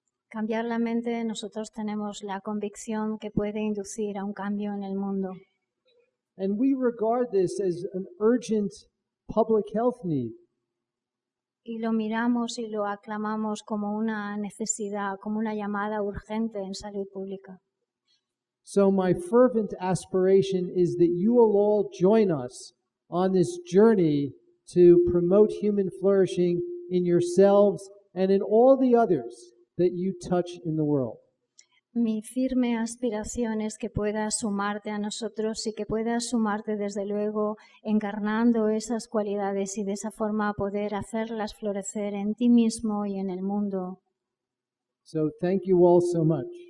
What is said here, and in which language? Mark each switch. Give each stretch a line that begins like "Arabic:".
Spanish: Cambiar la mente, nosotros tenemos la convicción que puede inducir a un cambio en el mundo.
English: And we regard this as an urgent public health need.
Spanish: Y lo miramos y lo aclamamos como una necesidad, como una llamada urgente en salud pública.
English: So my fervent aspiration is that you will all join us on this journey to promote human flourishing in yourselves and in all the others that you touch in the world.
Spanish: Mi firme aspiración es que puedas sumarte a nosotros y que puedas sumarte desde luego encarnando esas cualidades y de esa forma poder hacerlas florecer en ti mismo y en el mundo.
English: So thank you all so much.